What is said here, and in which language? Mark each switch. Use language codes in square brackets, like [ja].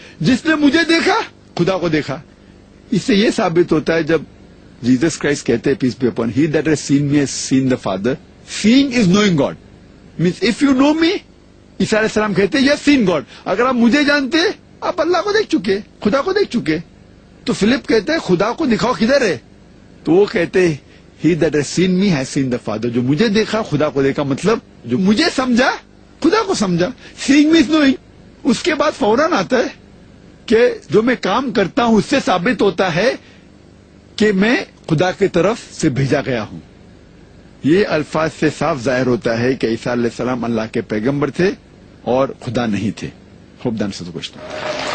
[ur] جس نے مجھے دیکھا خدا کو دیکھا. اس سے یہ ثابت ہوتا ہے جب جیزس کرائسٹ کہتے [en] Peace be upon, he that has seen me has seen the Father. Seeing is knowing God, means if you know me, Isa علیہ السلام [ur] کہتے [en] Has seen God. [ur] اگر آپ مجھے جانتے آپ اللہ کو دیکھ چکے, خدا کو دیکھ چکے. تو فلپ کہتے ہیں خدا کو دکھاؤ کدھر ہے. تو وہ کہتے [en] He that has seen me has seen the Father. [ur] جو مجھے دیکھا خدا کو دیکھا, مطلب جو مجھے سمجھا خدا کو سمجھا. [en] Seeing means knowing. [ur] اس کے بعد فوراً آتا ہے کہ جو میں کام کرتا ہوں اس سے ثابت ہوتا ہے کہ میں خدا کی طرف سے بھیجا گیا ہوں. یہ الفاظ سے صاف ظاہر ہوتا ہے کہ عیسیٰ علیہ السلام اللہ کے پیغمبر تھے اور خدا نہیں تھے. [en] Hope دان سے question.